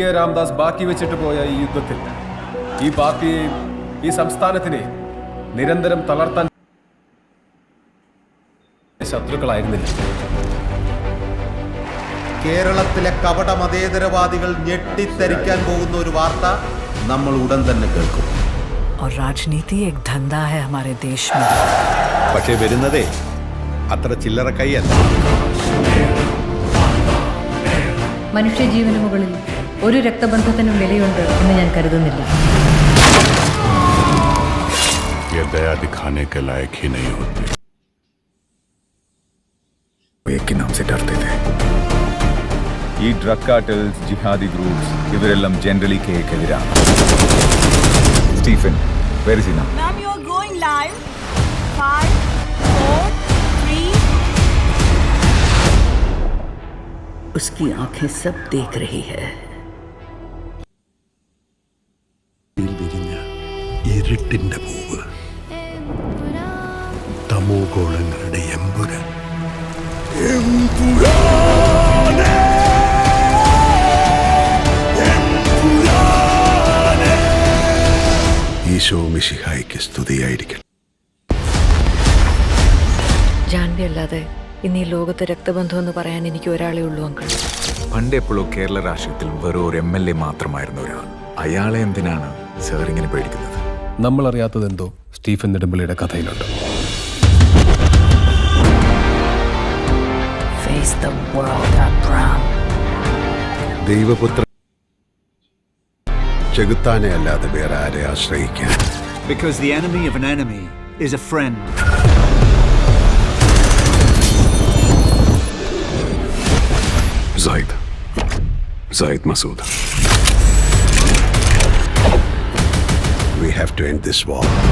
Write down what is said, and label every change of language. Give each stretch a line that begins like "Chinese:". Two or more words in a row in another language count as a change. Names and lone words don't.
Malayalam: രാംദാസ് ബാക്കി വെച്ചിട്ട് പോയ ഈ യുദ്ധത്തിൽ ഈ പാർട്ടിയെയും ഈ സംസ്ഥാനത്തിനെയും നിരന്തരം തളർത്താൻ ശത്രുക്കളായിരുന്നില്ല. കേരളത്തിലെ കപട മതേതരവാദികൾ ഞെട്ടിത്തരിക്കാൻ പോകുന്ന ഒരു വാർത്ത നമ്മൾ ഉടൻ തന്നെ കേൾക്കും.
Hindi: और राजनीति एक धंधा है हमारे देश में.
Malayalam: പക്ഷേ വരുന്നതേ അത്ര ചില്ലറ കൈയല്ല. മനുഷ്യജീവന് മുകളിൽ ഒരു രക്തബന്ധത്തിനും വിലയുണ്ട് എന്ന് ഞാൻ കരുതുന്നില്ല.
Hindi: ये दया दिखाने के लायक ही नहीं होते. एक के नाम से डरते थे.
Malayalam: ഈ
English: drug cartels, jihadi groups,
Malayalam: ഇവരെല്ലാം ജനറലി കേക്കെതിരാണ്. സ്റ്റീഫൻ,
English: where is he now? Ma'am, you are going live. 5, 4, 3.
Hindi: उसकी आंखें सब देख रही है.
Malayalam: ഇരുട്ടിന്റെ പൂവ്, തമോ ഗോളങ്ങളുടെ എമ്പുരാൻ. ഈശോ മിശിഹായ്ക്ക് സ്തുതിയായിരിക്കട്ടെ. ജാൻവി അല്ലാതെ ഇന്ന് ഈ ലോകത്ത് രക്തബന്ധം എന്ന് പറയാൻ എനിക്ക് ഒരാളേ ഉള്ളൂ അങ്കിൾ. പണ്ടെപ്പോഴോ കേരള രാഷ്ട്രീയത്തിൽ വെറും ഒരു MLA മാത്രമായിരുന്ന ഒരാൾ. അയാളെ എന്തിനാണ് സാർ ഇങ്ങനെ പേടിക്കുന്നത്? നമ്മൾ അറിയാത്തതെന്തോ സ്റ്റീഫൻ നെടുമ്പള്ളിയുടെ കഥയിലുണ്ട്.
English: Face the world, Abraham.
Malayalam: ദൈവപുത്ര ചെകുത്താനെ അല്ലാതെ വേറെ ആരെ ആശ്രയിക്കാൻ?
English: Because the enemy of an enemy is a friend. Zaid Masood. We have to end this war.